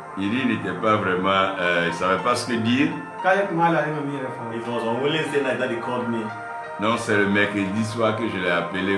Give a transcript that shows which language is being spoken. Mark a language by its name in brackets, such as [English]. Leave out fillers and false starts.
[French] Il dit, il n'était pas vraiment, il ne savait pas ce que dire. [English] It was on Wednesday night that he called me. [French] Non, c'est le mercredi soir que je l'ai appelé.